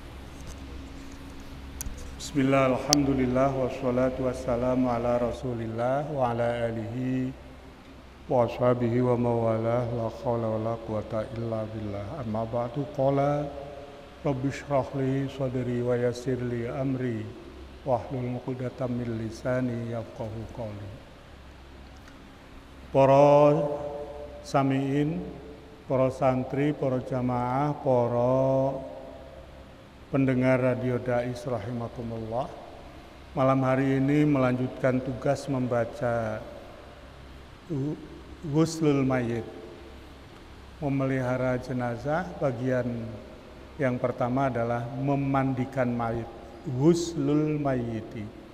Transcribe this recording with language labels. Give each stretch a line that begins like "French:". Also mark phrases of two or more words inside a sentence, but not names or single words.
Arabic: بسم الله، الحمد لله، والصلاة والسلام على رسول الله وعلى آله وأصحابه ومن والاه، لا حول ولا قوة إلا بالله. أما بعد، قال رب اشرح لي صدري ويسر لي أمري واحلل عقدة من لساني يفقهوا قولي.
Indonesian: Para samiin, para santri, para jamaah, para pendengar Radio Dais rahimakumullah. Malam hari ini melanjutkan tugas membaca
Arabic: غسل الميت,
Indonesian: memelihara jenazah. Bagian yang pertama adalah memandikan mayit,
Arabic: غسل الميت.